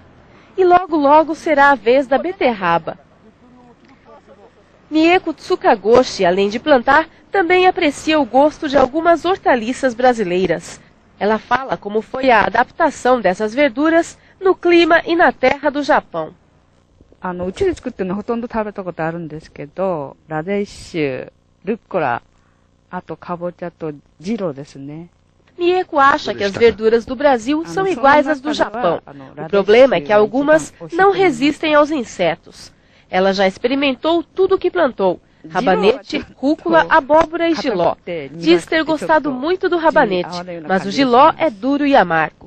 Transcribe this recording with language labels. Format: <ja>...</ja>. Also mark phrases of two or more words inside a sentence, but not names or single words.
<pt>E logo logo será a vez da beterraba. Mieko Tsukagoshi, além de plantar, também aprecia o gosto de algumas hortaliças brasileiras. Ela fala como foi a adaptação dessas verduras no clima e na terra do Japão.</pt> <ja>うちで作ってるのほとんど食べたことあるんですけど、ラディッシュ、ルッコラ、あとかぼちゃとジロですね。</ja> <pt>Mieko acha que as verduras do Brasil são iguais às do Japão. O problema é que algumas não resistem aos insetos. Ela já experimentou tudo o que plantou, rabanete, rúcula, abóbora e jiló. Diz ter gostado muito do rabanete, mas o jiló é duro e amargo.</pt>